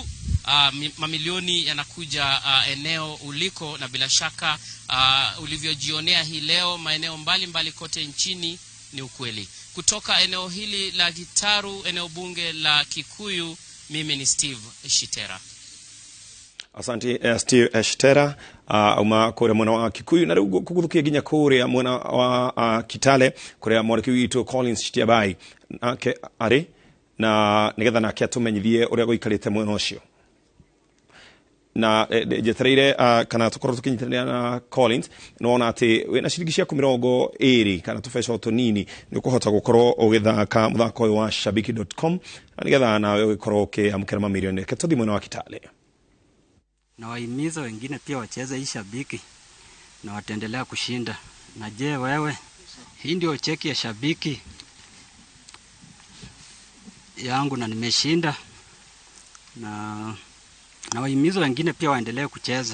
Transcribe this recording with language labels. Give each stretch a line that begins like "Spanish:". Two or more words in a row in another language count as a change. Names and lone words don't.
Swahili: Mamilioni yanakuja eneo uliko, na bila shaka ulivyojionea hii leo maeneo mbalimbali kote nchini ni ukweli. Kutoka eneo hili la Gitaru, eneo bunge la Kikuyu, mimi ni Steve Shitera.
Kikuyu: Asante Steve Shitera uma kore mwana wa Kikuyu, na rugo kugurukia ginya kore mwana wa Kitale kore mwana kiwito Collins Shitiabai ake ari na nigetha nake atumenyithie uria goikarite mwana ucio. Na jetereire kana tukorwo tukinyitana na Collins nona ati wena ciringi cia 20 kana tufeca tunini ni kuhota gukorwo ugithaka muthako wa shabiki.com, na nigetha nawe ugikorwo ukiamukira mamilioni ke tuthi mwana wa Kitale.
Swahili: Na wahimiza wengine pia wacheze hii shabiki na wataendelea kushinda. Na je wewe, hii ndio cheki ya shabiki yangu na nimeshinda. Na wahimiza wengine pia waendelee kucheza.